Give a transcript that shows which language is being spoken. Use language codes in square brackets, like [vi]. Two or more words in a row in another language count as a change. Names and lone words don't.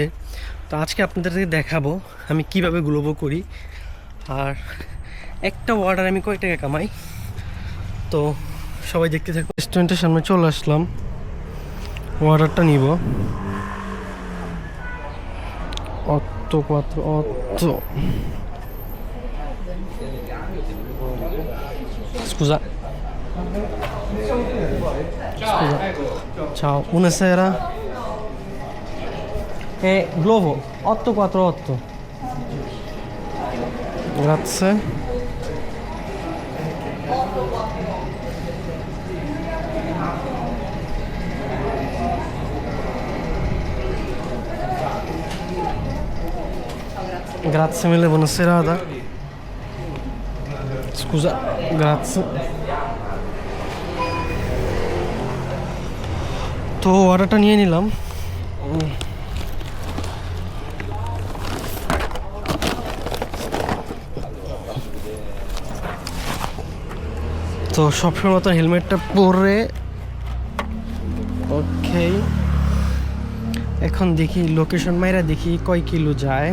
[bn] তো আজকে আপনাদেরকে দেখাবো আমি কিভাবে গ্লোভো করি, আর একটা অর্ডার আমি কয় টাকা কামাই। তো সবাই দেখতে থাকুন। রেস্টুরেন্টের সামনে চলে আসলাম, অর্ডারটা নিব। অত কত অত Scusa. [it] Scusa. Ciao, buonasera. Glovo 848. Grazie. Grazie mille, buona serata. Scusa, grazie. [bn] তো অর্ডারটা নিয়ে নিলাম। তো সবসময় মতো হেলমেটটা পরে ওকে, এখন দেখি লোকেশন মাইরা দেখি কয় কিলো যায়।